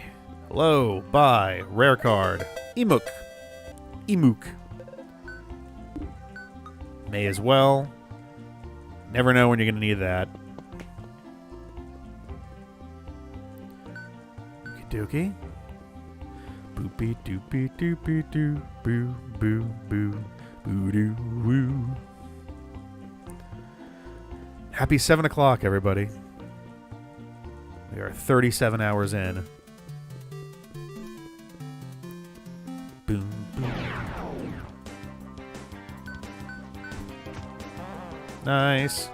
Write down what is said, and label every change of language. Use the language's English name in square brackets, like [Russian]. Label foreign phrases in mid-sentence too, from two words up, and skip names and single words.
[English] Hello, bye. Rare card. 𝗺𝗵𝘁. May as well. Never know when you're going to need that. Okie dokie. Boopy doopy doopy doo. Boo boo boo. Boo doo woo. Happy 7 o'clock, everybody. We are 37 hours in. Boom, boom. Nice.